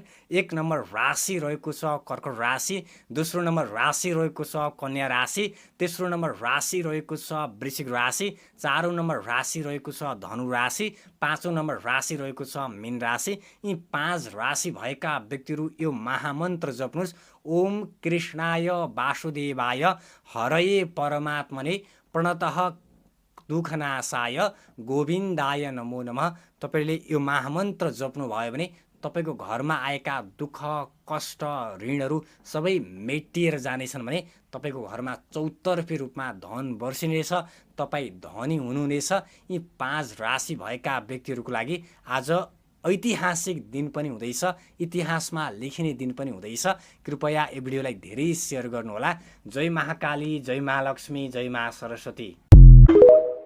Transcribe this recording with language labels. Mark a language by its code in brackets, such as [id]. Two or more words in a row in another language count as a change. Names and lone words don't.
[ne] 1 नम्बर राशि रहेको छ कर्कट राशि, दोस्रो नम्बर राशि रहेको छ कन्या राशि, तेस्रो नम्बर राशि रहेको छ वृश्चिक राशि, चारौं नम्बर राशि रहेको छ धनु राशि, पाँचौं नम्बर राशि रहेको छ मीन राशि। यी 5 राशि भएका व्यक्तिहरू यो महामन्त्र जप्नुस्। [sa] ओम कृष्णाय वासुदेवाय हरये परमात्मने प्रणतः दुःखनाशाय गोविन्दाय नमो नमः। [ne] तपाईले यो महामन्त्र जप्नु भयो भने तपाईको घरमा आएका दुःख कष्ट ऋणहरू सबै मेटिएर जानेछन् भने तपाईको घरमा चौतर्फी रूपमा धन वर्षिनेछ, तपाई धनी हुनुहुनेछ। यी 5 राशि भएका व्यक्तिहरूको लागि आज ऐतिहासिक दिन पनि हुँदैछ, इतिहासमा लेखिने दिन पनि हुँदैछ। कृपया यो भिडियोलाई धेरै सेयर गर्नुहोला। जय महाकाली, जय महालक्ष्मी, जय महा सरस्वती।